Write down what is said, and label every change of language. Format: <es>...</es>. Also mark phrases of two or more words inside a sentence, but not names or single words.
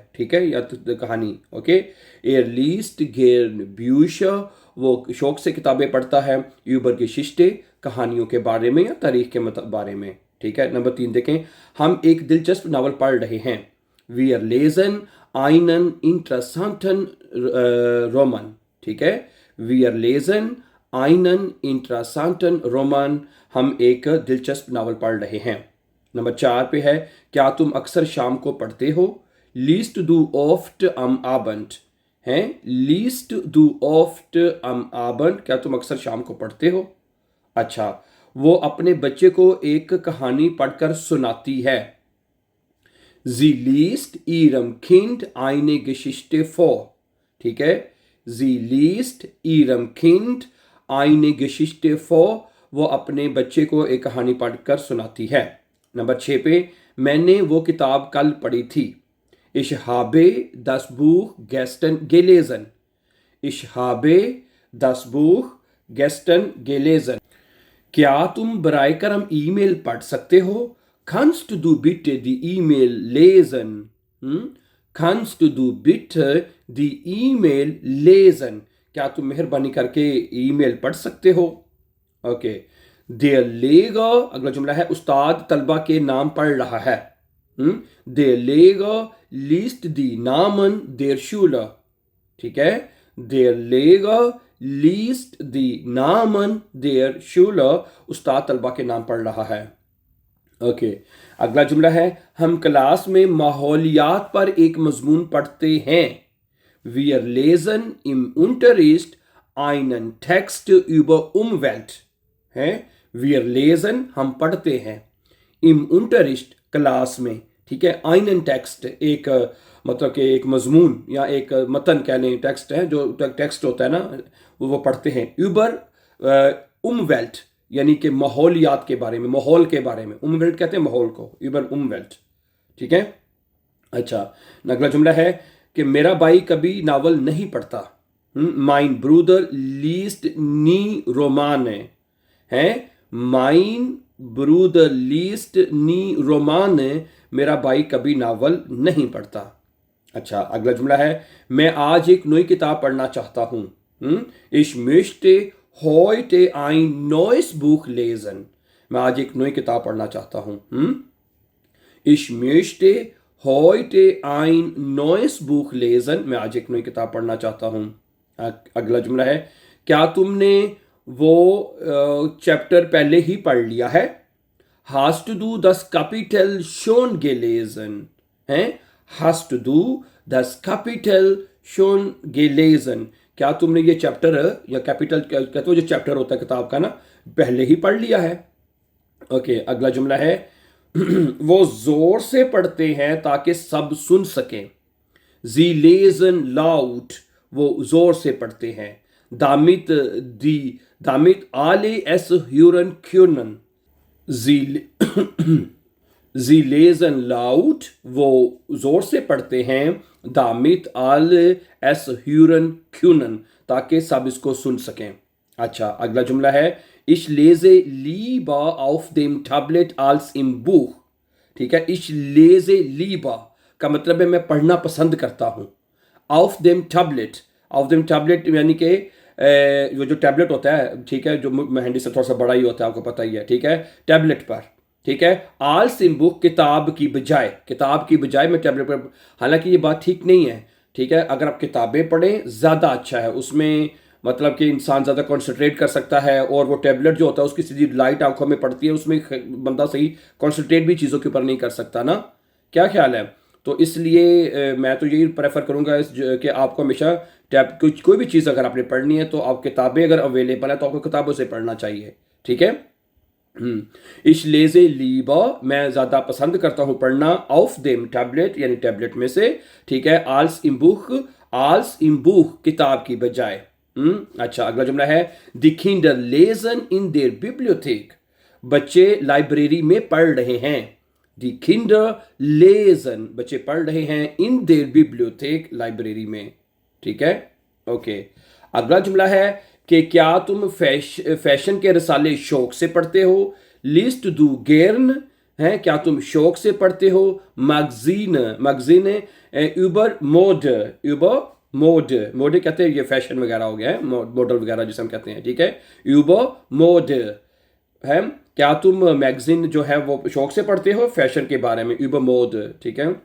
<hi>ठीक है, या तो कहानी। ओके,</hi> <de>Er liest gern Bücher,</de> <hi>वो शौक से किताबें पढ़ता है।</hi> <de>Über Geschichte,</de> <hi>कहानियों के बारे में या तारीख के बारे में। ठीक है, नंबर 3 देखें, हम एक दिलचस्प नावल पढ़ रहे हैं।</hi> <de>Wir lesen einen interessanten Roman.</de> <hi>ठीक है,</hi> <de>Wir lesen einen interessanten Roman,</de> <hi>हम एक दिलचस्प नावल पढ़ रहे हैं। नंबर 4 पे है, क्या तुम अक्सर शाम को पढ़ते हो।</hi> <de>Liest du oft am Abend है। Liest du oft am Abend,</de> <hi>क्या तुम अक्सर शाम को पढ़ते हो। अच्छा, वो अपने बच्चे को एक कहानी पढ़कर सुनाती है।</hi> <de>Sie liest ihrem Kind eine Geschichte vor।</de> <hi>ठीक है,</hi> <de>Sie liest ihrem Kind eine Geschichte vor,</de> <hi>वो अपने बच्चे को एक कहानी पढ़कर सुनाती है। नंबर 6 पे, मैंने वो किताब कल पढ़ी थी।</hi> <de>Ich habe das Buch gestern gelesen। Ich habe das Buch gestern gelesen।</de> <hi>क्या तुम बराए करम ईमेल पढ़ सकते हो।</hi> <de>Kannst du bitte die E-Mail lesen? Kannst du bitte die E-Mail lesen?</de> <hi>क्या तुम मेहरबानी करके ईमेल पढ़ सकते हो। ओके,</hi> <de>Der Lehrer,</de> <hi>अगला जुमला है, उस्ताद तलबा के नाम पढ़ रहा है।</hi> <de>Der Lehrer liest die Namen der Schüler।</de> <hi>ठीक है,</hi> <de>Der Lehrer liest die Namen der Schüler,</de> <hi>उस्ताद तलबा के नाम पढ़ रहा है। ओके, अगला जुमला है, हम क्लास में माहौलियात पर एक मजमून पढ़ते हैं।</hi> <de>Wir lesen im Unterricht einen Text über Umwelt है। Wir lesen,</de> <hi>हम पढ़ते हैं।</hi> <de>Im Unterricht,</de> <hi>क्लास में। ठीक है,</hi> <de>einen Text,</de> <hi>एक मतलब कि एक मजमून या एक मतन कह लें, टेक्स्ट है, जो टेक्स्ट होता है ना, वो पढ़ते हैं।</hi> <de>Über Umwelt,</de> <hi>यानी कि माहौलियात के बारे में, माहौल के बारे में। उमवेल्ट कहते हैं माहौल को,</hi> <de>Über Umwelt.</de> <hi>ठीक है, अच्छा, अगला जुमला है कि मेरा भाई कभी नावल नहीं पढ़ता।</hi> <de>Mein Bruder liest nie Romane है। Mein Bruder liest nie Romane,</de> <hi>मेरा भाई कभी नावल नहीं पढ़ता। अच्छा, अगला जुमला है, मैं आज एक नई किताब पढ़ना चाहता हूँ।</hi> <de>Ich möchte heute ein neues Buch lesen।</de> <hi>मैं आज एक नई किताब पढ़ना चाहता हूँ।</hi> <de>Ich möchte heute ein neues Buch lesen।</de> <hi>मैं आज एक नई किताब पढ़ना चाहता हूँ। अगला जुमला है, क्या तुमने वो चैप्टर पहले ही पढ़ लिया है।</hi> <de>Hast du das Kapitel schon gelesen है। Hast du das Kapitel schon gelesen,</de> <hi>क्या तुमने ये चैप्टर या कैपिटल कहते हो जो चैप्टर होता है किताब का ना, पहले ही पढ़ लिया है। ओके, अगला जुमला है, वो जोर से पढ़ते हैं ताकि सब सुन सकें।</hi> <de>Sie lesen laut,</de> <hi>वो जोर से पढ़ते हैं।</hi> <de>damit alle es hören können। Sie lesen laut,</de> <hi>वो जोर से पढ़ते हैं।</hi> <de>damit alle es hören können,</de> <hi>ताकि सब इसको सुन सकें। अच्छा, अगला जुमला है,</hi> <de>ich lese lieber auf dem Tablet als im Buch।</de> <hi>ठीक है,</hi> <de>ich lese lieber</de> <hi>का मतलब है मैं पढ़ना पसंद करता हूँ।</hi> <de>auf dem Tablet, auf dem Tablet</de> <hi>यानी कि वो जो टैबलेट होता है, ठीक है, जो हैंडी से थोड़ा सा बड़ा ही होता है, आपको पता ही है। ठीक है, टैबलेट पर। ठीक है,</hi> <de>Als im Buch,</de> <hi>किताब की बजाय, किताब की बजाय मैं टैबलेट पर। हालांकि ये बात ठीक नहीं है। ठीक है, अगर आप किताबें पढ़ें ज़्यादा अच्छा है, उसमें मतलब कि इंसान ज़्यादा कंसंट्रेट कर सकता है। और वो टैबलेट जो होता है उसकी सीधी लाइट आंखों में पड़ती है, उसमें बंदा सही कंसंट्रेट भी चीज़ों के ऊपर नहीं कर सकता ना। क्या ख्याल है। तो इसलिए मैं तो यही प्रेफर करूँगा कि आपको हमेशा कोई भी चीज़ अगर आपने पढ़नी है तो आप किताबें अगर अवेलेबल है तो आपको किताबों से पढ़ना चाहिए। ठीक है,</hi> <de>Ich lese lieber,</de> <hi>मैं ज़्यादा पसंद करता हूँ पढ़ना,</hi> <de>auf dem Tablet</de> <hi>यानी टैबलेट में से, ठीक है,</hi> <de>als im Buch</de> <hi>किताब की बजाय। अच्छा, अगला जुमला है</hi> <de>Die Kinder lesen in der Bibliothek,</de> <hi>बच्चे लाइब्रेरी में पढ़ रहे हैं।</hi> <de>Die Kinder lesen,</de> <hi>बच्चे पढ़ रहे हैं</hi> <de>in der Bibliothek,</de> <hi>लाइब्रेरी में, ठीक है, ओके। अगला जुमला है कि क्या तुम फैशन के रसाले शौक से पढ़ते हो,</hi> <de>Liest du gern</de> <hi>है, क्या तुम शौक से पढ़ते हो,</hi> <de>Magazin Mode</de> <hi>कहते हैं, ये फैशन वगैरह हो गया है, मॉडल वगैरह जिसे हम कहते हैं, ठीक है,</hi> <de>Über Mode</de> <hi>है, क्या तुम मैगजीन जो है वो शौक से पढ़ते हो फैशन के बारे में,</hi> <de>Über Mode,</de> <hi>ठीक है।</hi>